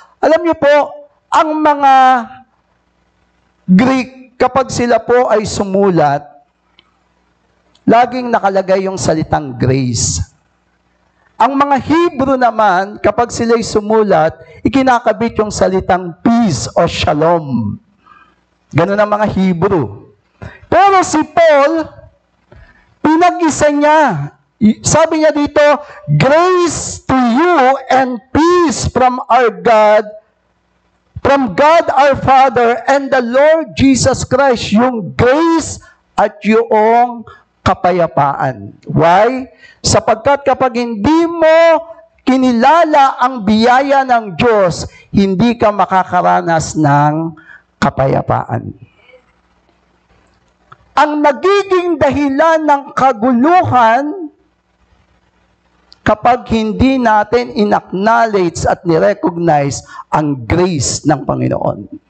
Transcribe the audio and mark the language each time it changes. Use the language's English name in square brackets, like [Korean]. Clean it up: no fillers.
[Filipino] Alam niyo po, ang mga Greek, kapag sila po ay sumulat, laging nakalagay yung salitang grace. Ang mga Hebrew naman, kapag sila'y sumulat, ikinakabit yung salitang peace o shalom. Ganun ang mga Hebrew. Pero si Paul, pinag-isa niya. Sabi niya dito, [English] grace to you and peace from our God, from God our Father and the Lord Jesus Christ. [Filipino] Yung grace at yung kapayapaan. Why? Sapagkat kapag hindi mo kinilala ang biyaya ng Diyos, hindi ka makakaranas ng kapayapaan. Ang nagiging dahilan ng kaguluhan kapag hindi natin in-acknowledge at ni-recognize ang grace ng Panginoon.